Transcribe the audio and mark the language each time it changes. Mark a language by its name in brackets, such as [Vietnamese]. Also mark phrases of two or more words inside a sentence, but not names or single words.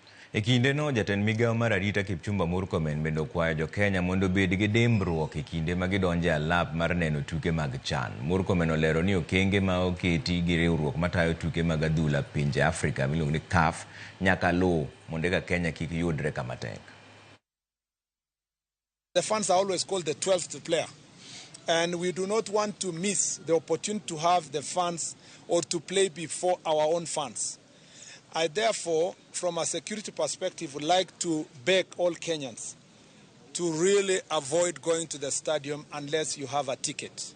[Luo (Kenya and Tanzania)] E kinde no, Jatend migao mar Arita Kipchumba Murkomen bende kwayo jokenya mondo obed gi dimbruok e kinde ma gidonjo alap mar neno tuke mag CHAN. Murkomen olero ni okenge ma oketi gi riwruok matayo tuke mag adhula pinje Afrika miluongo ni CAF nyaka luw mondo eka Kenya kik yudre kama tek. [English] The fans are always called the 12th player, and we do not want to miss the opportunity to have the fans or to play before our own fans. I therefore, from a security perspective, would like to beg all Kenyans to really avoid going to the stadium unless you have a ticket.